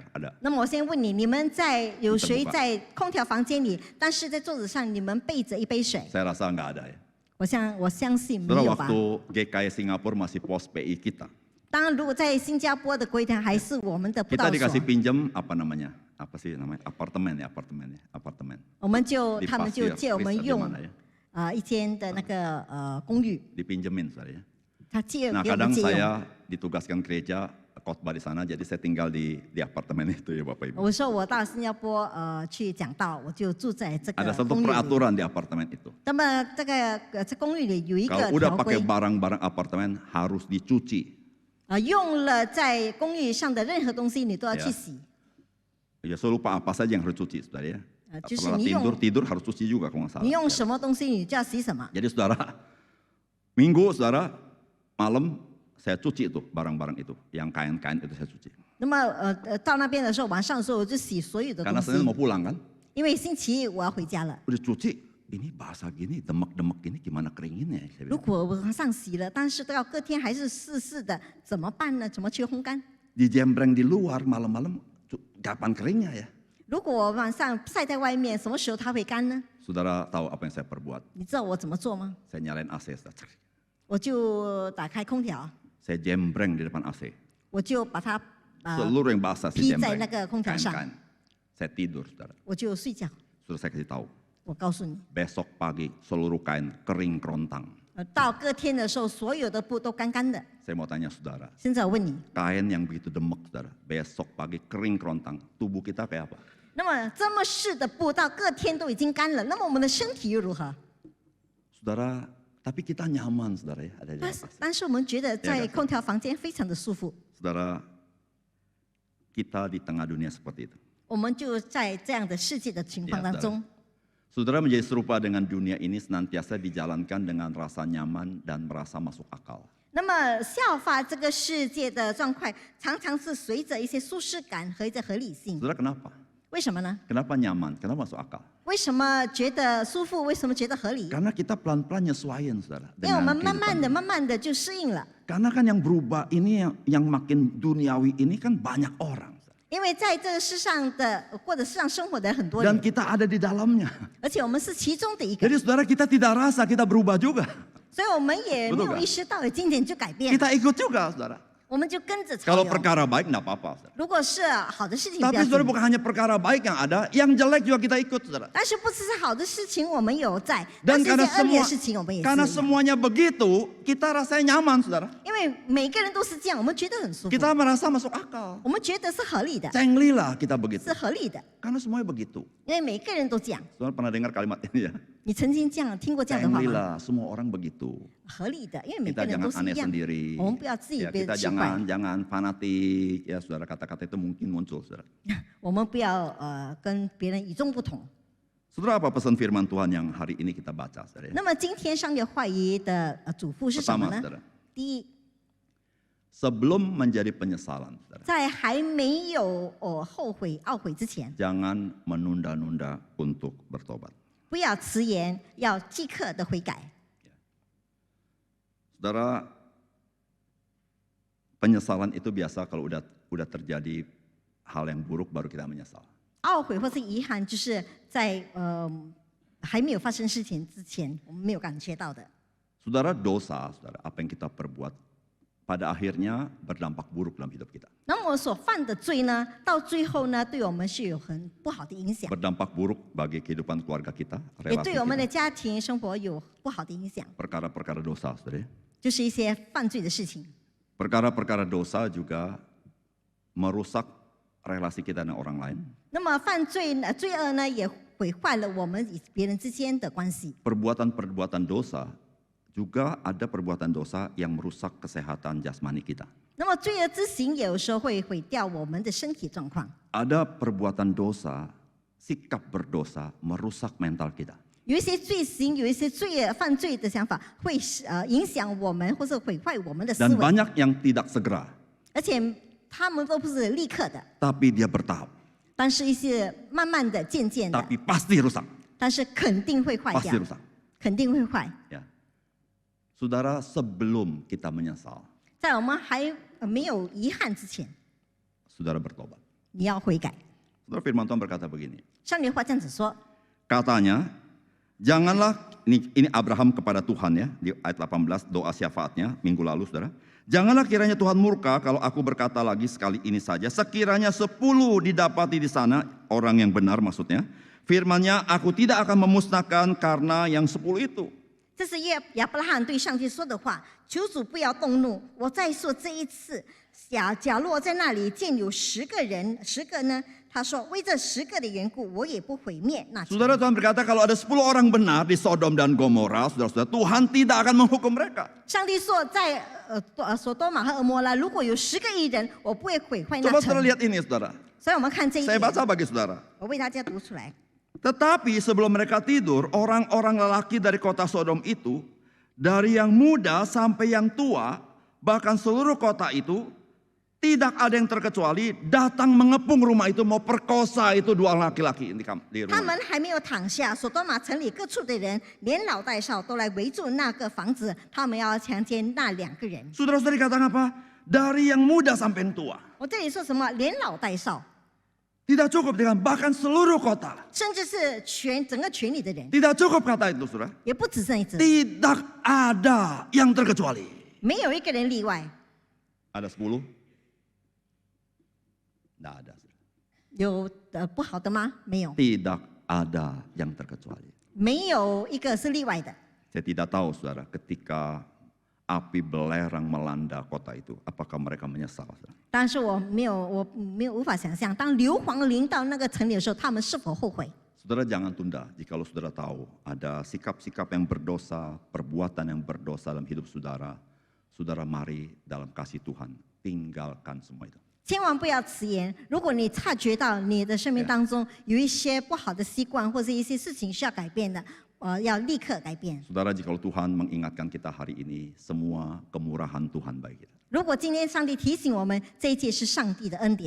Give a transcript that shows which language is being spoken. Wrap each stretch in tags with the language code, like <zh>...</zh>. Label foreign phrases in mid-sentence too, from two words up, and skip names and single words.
<id>Ada.</id> <zh>那么我先问你，你们有谁</zh> <id>Terbuka.</id> <zh>在空调房间里，但是在桌子上你们备着一杯水？</zh> <id>Saya rasa nggak ada, ya.</id> <zh>我相信没</zh> <id>Saudara,</id> <zh>有吧。</zh> <id>waktu GKI Singapura masih pos PI kita.</id> <zh>当然，如果在新加坡的归田还是我们的布</zh> <id>Kita</id> <zh>道所</zh> <id>dikasih，pinjam apa namanya? Apa sih namanya? Apartemen.</id> <zh>他们就</zh> <id>Pasir</id> <zh>借我们</zh> <id>Kris, di</id> <zh>用</zh> <id>mana ya?</id> <zh>一间的那个公寓，</zh> <id>Dipinjemin, saudara ya.</id> <zh>他借</zh> <id>Nah,</id> <zh>给我们</zh> <id>kadang</id> <zh>借用。</zh> <id>saya ditugaskan gereja khotbah di sana, jadi saya tinggal di apartemen itu ya Bapak Ibu.</id> <zh>我说我到新加坡去讲道，我就住在这</zh> <id>Ada</id> <zh>个</zh> <id>satu</id> <zh>公寓里。</zh> <id>peraturan di apartemen itu.</id> <zh>那么这公寓里有一个</zh> <id>Kalau udah</id> <zh>条</zh> <id>pakai</id> <zh>规，</zh> <id>barang-barang apartemen harus dicuci.</id> <zh>用了在公寓上的任何东西你都要去</zh> <id>Ya.</id> <zh>洗。</zh> <id>Ya, saya lupa apa saja yang harus dicuci, saudara ya. Justru Setelah ni tidur harus cuci juga kalau nggak salah.</id> <zh>你用</zh> <id>Ya.</id> <zh>什么东西你就要洗什么。</zh> <id>Jadi saudara, minggu saudara, malam saya cuci itu barang-barang itu, yang kain-kain itu saya cuci.</id> <zh>那么到那边的时候，晚上的时候我就洗所有的</zh> <id>Karena</id> <zh>东</zh> <id>Senin</id> <zh>西，</zh> <id>mau pulang kan,</id> <zh>因为星期一我要回家了。</zh> <id>udah cuci, ini basah gini, demek-demek gini gimana keringinnya? Saya</id> <zh>如</zh> <id>bilang.</id> <zh>果我晚上洗了，但是到隔天还是湿湿的，怎么办呢？怎么去烘干？</zh> <id>Dijembreng di luar malam-malam, kapan keringnya ya?</id> <zh>如果我晚上晒在外面，什么时候它会干呢？</zh> <id>Saudara tahu apa yang saya perbuat?</id> <zh>你知道我怎么做吗？</zh> <id>Saya nyalain AC, saudara.</id> <zh>我就打开空调，</zh> <id>Saya jembreng di depan AC.</id> <zh>我就把它</zh> <id>Seluruh yang basah saya</id> <zh>披在</zh> <id>jembreng.</id> <zh>那个空调上，</zh> <id>Kain-kain. Saya tidur, saudara.</id> <zh>我就睡觉。</zh> <id>Saudara saya kasih tahu,</id> <zh>我告诉你，</zh> <id>besok pagi seluruh kain kering kerontang.</id> <zh>到隔天的时候，所有的布都干干的。</zh> <id>Saya mau tanya saudara,</id> <zh>现在我问你，</zh> <id>kain yang begitu demek saudara, besok pagi kering kerontang, tubuh kita kayak apa?</id> <zh>那么这么湿的布到隔天都已经干了，那么我们的身体又如何？</zh> <id>Saudara, tapi kita nyaman saudara ya, ada di</id> <zh>但</zh> <id>atas.</id> <zh>但是我们觉得在空调房间非常的舒服，</zh> <id>Saudara, kita di tengah dunia seperti itu.</id> <zh>我们就在这样的世界的情况当中。</zh> <id>Saudara menjadi serupa dengan dunia ini senantiasa dijalankan dengan rasa nyaman dan merasa masuk akal.</id> <zh>那么效法这个世界的状况，常常是随着一些舒适感和一些合理性。</zh> <id>Saudara kenapa?</id> <zh>为什么呢？</zh> <id>Kenapa nyaman? Kenapa masuk akal?</id> <zh>为什么觉得舒服？为什么觉得合理？</zh> <id>Karena kita pelan-pelan nyesuaiin saudara.</id> <zh>因为我</zh> <id>dengan</id> <zh>们慢慢</zh> <id>kehidupan</id> <zh>的、</zh> <id>ini.</id> <zh>慢慢的就适应了。</zh> <id>Karena kan yang berubah ini yang makin duniawi ini kan banyak orang.</id> <zh>因为在这个世上的或者世上生活的人很多</zh> <id>Dan</id> <zh>人，</zh> <id>kita ada di dalamnya.</id> <zh>而且我们是其中的一个，</zh> <id>Jadi saudara kita tidak rasa kita berubah juga.</id> <zh>所以我们也没</zh> <id>Betul</id> <zh>有</zh> <id>kan?</id> <zh>意识到，今天就改变，</zh> <id>Kita ikut juga saudara.</id> <zh>我们就跟着潮</zh> <id>Kalau</id> <zh>流。</zh> <id>perkara baik enggak apa-apa saudara.</id> <zh>如果是好的事情，不</zh> <id>Tapi</id> <zh>要</zh> <id>saudara</id> <zh>紧。</zh> <id>bukan hanya perkara baik yang ada, yang jelek juga kita ikut saudara.</id> <zh>但是不只是好的事情我们有在，但</zh> <id>Dan</id> <zh>是一些</zh> <id>karena</id> <zh>恶劣</zh> <id>semua</id> <zh>的事情我们也</zh> <id>karena</id> <zh>是。</zh> <id>semuanya begitu, kita rasanya nyaman saudara.</id> <zh>因为每个人都是这样，我们觉得很舒服，</zh> <id>Kita merasa masuk akal.</id> <zh>我们觉得是合理的，</zh> <id>Cengli lah kita begitu.</id> <zh>是合理的，</zh> <id>Karena semuanya begitu.</id> <zh>因为每个人都这样。</zh> <id>Saudara pernah dengar kalimat ini ya?</id> <zh>你曾经这样听过这样的话</zh> <id>Cengli</id> <zh>吗？</zh> <id>lah, semua orang begitu.</id> <zh>合理的，因为每个</zh> <id>Kita</id> <zh>人都</zh> <id>jangan</id> <zh>是一</zh> <id>aneh</id> <zh>样。</zh> <id>sendiri.</id> <zh>我们不要自己</zh> <id>Ya,</id> <zh>别</zh> <id>kita</id> <zh>奇怪，</zh> <id>jangan fanatik. Ya, saudara kata-kata itu mungkin muncul, saudara.</id> <zh>我们不要跟别人与众不同。</zh> <id>Saudara, apa pesan firman Tuhan yang hari ini kita baca, saudara?</id> <zh>那么今天上月话语的嘱咐是什么</zh> <id>Pertama,</id> <zh>呢？</zh> <id>saudara,</id> <zh>第一，</zh> <id>sebelum menjadi penyesalan, saudara,</id> <zh>在还没有后悔、懊悔之前，</zh> <id>jangan menunda-nunda untuk bertobat.</id> <zh>不要迟延，要即刻的悔改。</zh> <id>Saudara, penyesalan itu biasa kalau udah terjadi hal yang buruk baru kita menyesal.</id> <zh>懊悔或是遗憾，就是在还没有发生事情之前，我们没有感觉到的。</zh> <id>Saudara, dosa, saudara, apa yang kita perbuat pada akhirnya berdampak buruk dalam hidup kita.</id> <zh>那么我所犯的罪呢，到最后呢，对我们是有很不好的影响，</zh> <id>Berdampak buruk bagi kehidupan keluarga kita,</id> <zh>也</zh> <id>relasi</id> <zh>对我们的</zh> <id>kita.</id> <zh>家庭生活有不好的影响，</zh> <id>Perkara-perkara dosa, saudara.</id> <zh>就是一些犯罪的事情。</zh> <id>Perkara-perkara dosa juga merusak relasi kita dengan orang lain.</id> <zh>那么犯罪呢，罪恶呢，也毁坏了我们与别人之间的关系。</zh> <id>Perbuatan-perbuatan dosa juga ada perbuatan dosa yang merusak kesehatan jasmani kita.</id> <zh>那么罪恶之行有时候会毁掉我们的身体状况，</zh> <id>Ada perbuatan dosa, sikap berdosa merusak mental kita.</id> <zh>有一些罪行，有一些犯罪的想法会影响我们，或者毁坏我们的思</zh> <id>Dan</id> <zh>维，</zh> <id>banyak yang tidak segera,</id> <zh>而且他们都不是立刻的，</zh> <id>tapi dia bertahap.</id> <zh>但是一些慢慢的、渐渐的，</zh> <id>Tapi pasti rusak,</id> <zh>但是肯定会坏</zh> <id>pasti</id> <zh>掉，</zh> <id>rusak.</id> <zh>肯定会坏。</zh> <id>Ya. Saudara, sebelum kita menyesal,</id> <zh>在我们还没有遗憾之前，</zh> <id>saudara bertobat.</id> <zh>你要悔改。</zh> <id>Saudara, firman Tuhan berkata begini.</id> <zh>上帝话这样子说，</zh> <id>Katanya, janganlah, ini Abraham kepada Tuhan ya, di ayat 18 doa syafaatnya minggu lalu saudara. Janganlah kiranya Tuhan murka kalau aku berkata lagi sekali ini saja. Sekiranya 10 didapati di sana, orang yang benar maksudnya. Firman-Nya, aku tidak akan memusnahkan karena yang 10 itu.</id> <zh>这是亚伯拉罕对上帝说的话，求主不要动怒。我再说这一次，假若在那里见有10个人，10个呢？他说为这10个的缘故，我也不毁灭那城。</zh> <id>Saudara, Tuhan berkata kalau ada 10 orang benar di Sodom dan Gomora, saudara-saudara, Tuhan tidak akan menghukum mereka.</id> <zh>上帝说在所多玛和俄摩拉，如果有10个义人，我不会毁坏那</zh> <id>Coba</id> <zh>城</zh> <id>saudara。lihat ini saudara.</id> <zh>所以我们看这一</zh> <id>Saya</id> <zh>点，</zh> <id>baca bagi saudara.</id> <zh>我为大家读出来。</zh> <id>Tetapi sebelum mereka tidur, orang-orang lelaki dari kota Sodom itu, dari yang muda sampai yang tua, bahkan seluruh kota itu, tidak ada yang terkecuali datang mengepung rumah itu, mau perkosa itu 2 laki-laki di</id> <zh>他</zh> <id>rumah.</id> <zh>们还没有躺下，所多玛城里各处的人，连老带少都来围住那个房子，他们要强奸那2个人。</zh> <id>Saudara-saudari katakan apa? Dari yang muda sampai yang tua.</id> <zh>我这里说什么？连老带少，</zh> <id>Tidak cukup dengan bahkan seluruh kota.</id> <zh>甚至是整个群里的人，</zh> <id>Tidak cukup kata itu saudara.</id> <zh>也不只剩一只，</zh> <id>Tidak ada yang terkecuali.</id> <zh>没有一个人例外。</zh> <id>Ada 10? Tidak ada.</id> <zh>有不好的吗？没有，</zh> <id>Tidak ada yang terkecuali.</id> <zh>没有一个是例外的。</zh> <id>Saya tidak tahu saudara, ketika api belerang melanda kota itu, apakah mereka menyesal? Saudara?</id> <zh>但是我无法想象，当硫磺淋到那个城里的时候，他们是否后悔？</zh> <id>Saudara jangan tunda, jikalau saudara tahu ada sikap-sikap yang berdosa, perbuatan yang berdosa dalam hidup saudara, saudara mari dalam kasih Tuhan, tinggalkan semua itu.</id> <zh>千万不要迟延。如果你察觉到你的生命当中有一些不好的习惯，或是一些事情需要改变的，要立刻改变。</zh> <id>Saudara, jikalau Tuhan mengingatkan kita hari ini, semua kemurahan Tuhan bagi kita.</id> <zh>如果今天上帝提醒我们，这一切是上帝的恩典。</zh>